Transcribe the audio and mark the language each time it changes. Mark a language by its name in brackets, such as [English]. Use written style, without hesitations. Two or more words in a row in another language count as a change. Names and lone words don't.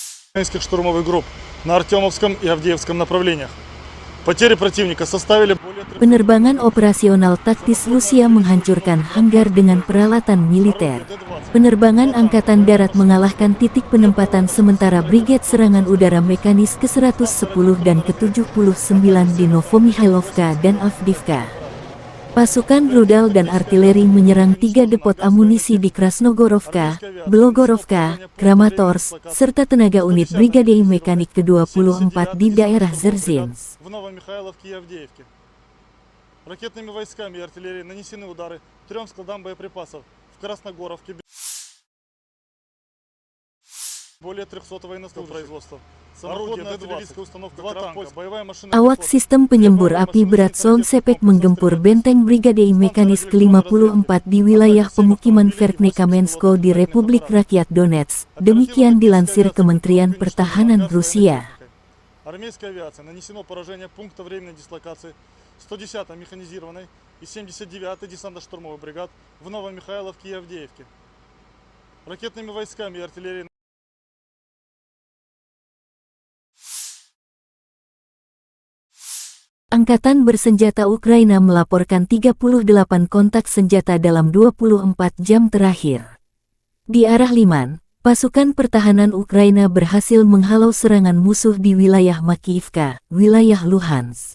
[Russian] украинских штурмовых групп на Артемовском и Авдеевском направлениях. Потери противника составили более 300. [Indonesian] Penerbangan operasional taktis Rusia menghancurkan hanggar dengan peralatan militer. Penerbangan Angkatan Darat mengalahkan titik penempatan sementara Brigade Serangan Udara Mekanis ke-110 dan ke-79 di Novomihailovka dan Avdiivka. Pasukan rudal dan artileri menyerang 3 depot amunisi di Krasnogorovka, Belogorovka, Kramatorsk, serta tenaga unit Brigade Mekanik ke-24 di daerah Zerzhinsk. [Russian] В Новомихайловке и Авдеевке. Ракетными войсками и артиллерией нанесены удары 3 складам боеприпасов в Красногоровке. Более 300 военнослужащих производства. Самоходная артиллерийская установка, 2 танка, боевая машина. [Indonesian] Awak sistem penyembur api berat Solnsepek menggempur benteng Brigade Mekanis ke-54 di wilayah pemukiman Verkhnekamensko di Republik Rakyat Donetsk. Demikian dilansir Kementerian Pertahanan Rusia. [Russian] Армейской авиации нанесено поражение пункта временной дислокации 110-й механизированной и 79-й десантно-штурмовой бригад в Новомихайловке и Авдеевке. Ракетными войсками и артиллерией. [Indonesian] Angkatan Bersenjata Ukraina melaporkan 38 kontak senjata dalam 24 jam terakhir. Di arah Liman, pasukan pertahanan Ukraina berhasil menghalau serangan musuh di wilayah Makiivka, wilayah Luhansk.